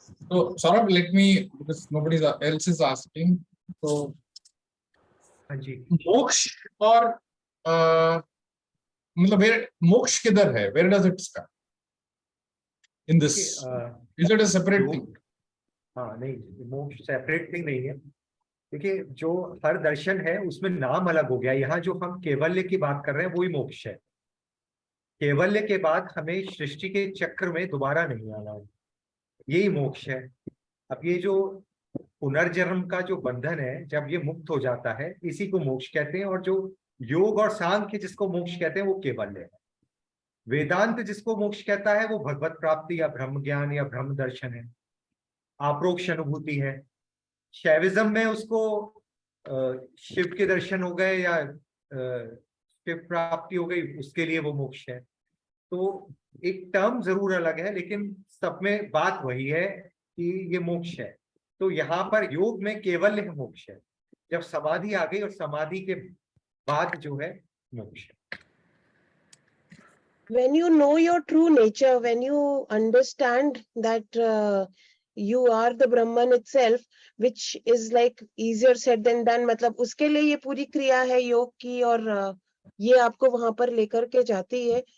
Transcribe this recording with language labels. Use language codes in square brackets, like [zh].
[en] So, Saurabh, let me, because nobody else is asking. So, [hi] हाँ जी, मोक्ष और मतलब where मोक्ष किधर है? [en] Where does it start? In this, is it a separate thing? [hi] हाँ नहीं, मोक्ष सेपरेट थिंग नहीं है। देखिए, जो हर दर्शन है उसमें नाम अलग हो गया। यहाँ जो हम केवल्य की बात कर रहे हैं वही मोक्ष है। केवल्य के बाद हमें सृष्टि के चक्र में दोबारा नहीं आना है, यही मोक्ष है। अब ये जो पुनर्जन्म का जो बंधन है, जब ये मुक्त हो जाता है, इसी को मोक्ष कहते हैं। और जो योग और सांख्य जिसको मोक्ष कहते हैं वो केवल्य है। वेदांत जिसको मोक्ष कहता है वो भगवत प्राप्ति या ब्रह्म ज्ञान या ब्रह्म दर्शन है, आप्रोक्ष अनुभूति है। शैविज्म में उसको शिव के दर्शन हो गए या शिव प्राप्ति हो गई, उसके लिए वो मोक्ष है। तो एक टर्म जरूर अलग है, लेकिन सब में बात वही है कि ये मोक्ष है। तो यहाँ पर योग में केवल्य मोक्ष है, जब समाधि आ गई, और समाधि के बाद जो है मोक्ष है। [en] When you know your true nature, when you understand that you are the Brahman itself, which is like easier said than done, [hi] मतलब उसके लिए ये पूरी क्रिया है योग की, और ये आपको वहां पर लेकर के जाती [en] है।